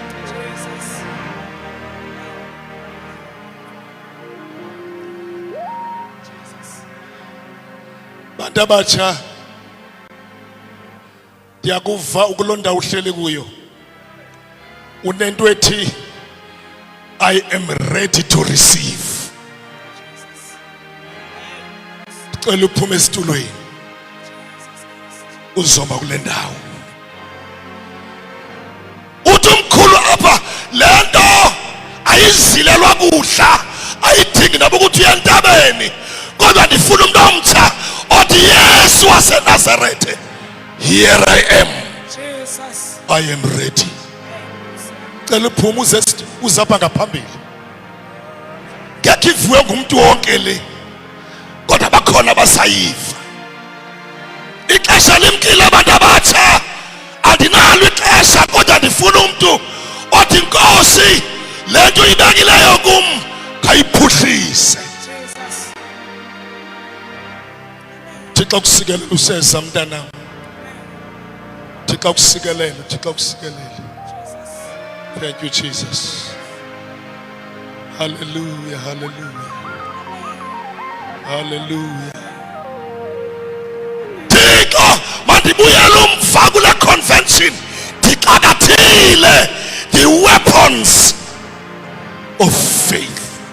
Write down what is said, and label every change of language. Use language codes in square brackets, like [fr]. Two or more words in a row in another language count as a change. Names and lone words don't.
[xh] Bantu abatsha, ndiyakuva ukulonda uhleli kuyo unento ethi [en] I am ready to receive. [xh] Cela uphume esitulweni uzoma kule ndawo. Uthi umkhulu apha lento ayizilelwa kudla, ayidingi nabo ukuthi uyentabeni, kodwa ndifuna umuntu omtsha othi Yesu waseNazaretha, [en] here I am. Jesus. I am ready. [xh] Cela uphume uzapha ngaphambili. Ngeke ivuwe ngumuntu wonke le, kodwa bakhona abasayiva. Ixesha limkile abantu abatsha, andinalo ixesha, kodwa ndifuna umuntu othi Nkosi lento ibekileyo kum khayiphuhlise. Thixo kusikelele useza mntana. Thixo kusikelele, Thixo kusikelele. [en] Thank you Jesus. Hallelujah, hallelujah. [xh] Hallelujah. Thixo mandibuyele umva kule convention, ndixakathile [en] the weapons of faith.